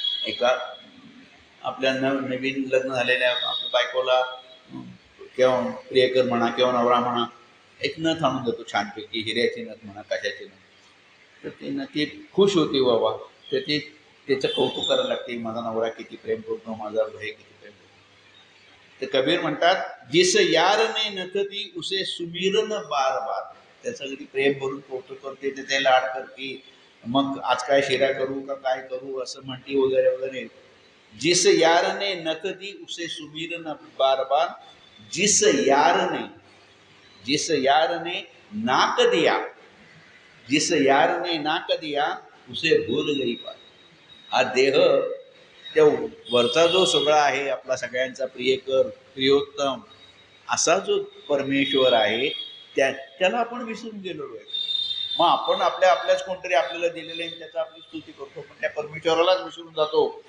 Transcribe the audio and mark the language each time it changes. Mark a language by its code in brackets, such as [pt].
[mr] एका आपल्या नवीन लग्न झालेल्या आपल्या बायकोला किंवा प्रियकर म्हणा किंवा नवरा म्हणा एक नथ आणून देतो, छानपैकी हिऱ्याची नथ म्हणा, कशाची नथ. तर ती नथी खुश होती बाबा, तर ती त्याचं कौतुक करायला लागते, माझा नवरा किती प्रेम करतो, माझा भाई किती प्रेम करतो. तर कबीर म्हणतात, [hi] जिस यार ने नथ दी उसे सुमिरन बार बार. [mr] त्याचं कधी प्रेम भरून कौतुक करते, ते लाड करते, मग आज काय शिरा करू का काय करू असं म्हणते वगैरे वगैरे. [hi] जिस यार ने नथ दी उसे सुमिरन बार बार, जिस यार ने नाक दिया, जिस यार ने नाक दिया उसे भूल गई पार. [mr] हा देह, त्या वरचा जो सगळा आहे आपला सगळ्यांचा प्रियकर प्रियोत्तम असा जो परमेश्वर आहे, त्याला आपण विसरून गेलेलो आहे. मग आपण आपल्याच कोणतरी आपल्याला दिलेले आहे त्याचा आपली स्तुती करतो, पण त्या परमेश्वरालाच विसरून जातो.